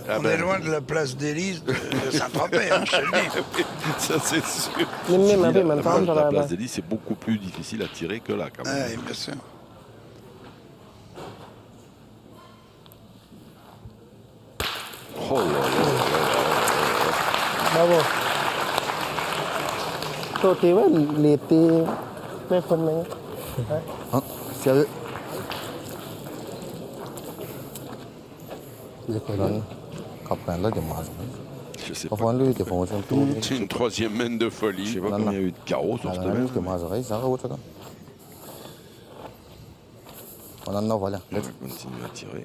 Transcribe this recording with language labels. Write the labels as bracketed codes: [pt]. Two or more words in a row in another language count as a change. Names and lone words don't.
[fr] on est loin de la place d'Élise de Saint-Tropez, hein, je te le dis. Ça, c'est sûr. La place d'Élise, c'est beaucoup plus difficile à tirer que là, quand même. Ouais, bien sûr. Oh là là. Bravo. [th] โทษทีว่าเหลียดตีแม่คนนึง [fr] Sérieux? Je sais pas. C'est une troisième main de Je folie. sais pas combien il y a eu de carreaux sur cette main. On va continuer à tirer.